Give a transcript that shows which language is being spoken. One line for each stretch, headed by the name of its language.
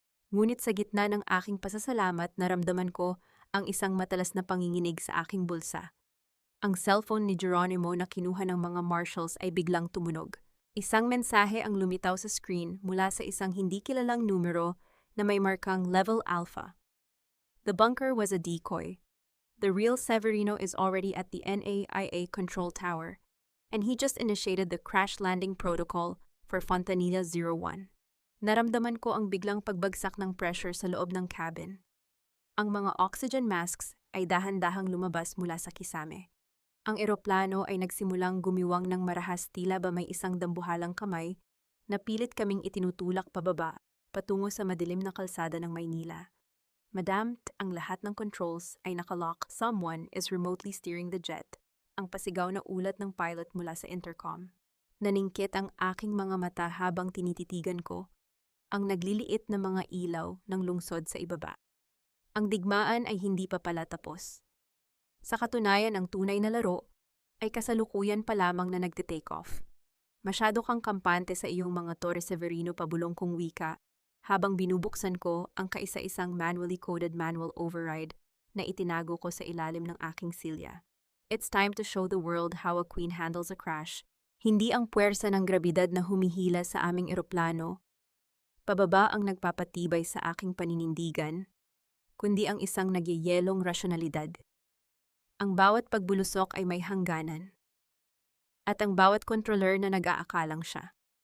Filipino: Ngunit sa gitna ng aking pasasalamat, naramdaman ko ang isang matalas na panginginig sa aking bulsa. Ang cellphone ni Geronimo na kinuha ng mga marshals ay biglang tumunog. Isang mensahe ang lumitaw sa screen mula sa isang hindi kilalang numero na may markang Level Alpha.
English: The bunker was a decoy. The real Severino is already at the NAIA control tower, and he just initiated the crash landing protocol for Fontanilla 01.
Filipino: Naramdaman ko ang biglang pagbagsak ng pressure sa loob ng cabin. Ang mga oxygen masks ay dahan-dahang lumabas mula sa kisame. Ang eroplano ay nagsimulang gumiwang ng marahas, tila ba may isang dambuhalang kamay na pilit kaming itinutulak pababa patungo sa madilim na kalsada ng Maynila. Madam, ang lahat ng controls ay nakalock.
English: Someone is remotely steering the jet.
Filipino: Ang pasigaw na ulat ng pilot mula sa intercom. Naningkit ang aking mga mata habang tinititigan ko ang nagliliit na mga ilaw ng lungsod sa ibaba. Ang digmaan ay hindi pa pala tapos. Sa katunayan, ang tunay na laro ay kasalukuyan pa lamang na nagte-take off. Masyado kang kampante sa iyong mga Torre Severino, pabulong kong wika, habang binubuksan ko ang kaisa-isang manually coded manual override na itinago ko sa ilalim ng aking silya.
English: It's time to show the world how a queen handles a crash.
Filipino: Hindi ang puwersa ng grabidad na humihila sa aming eroplano, pababa ang nagpapatibay sa aking paninindigan, kundi ang isang nagyayelong rasyonalidad. Ang bawat pagbulusok ay may hangganan, at ang bawat kontroller na nag-aakalang siya.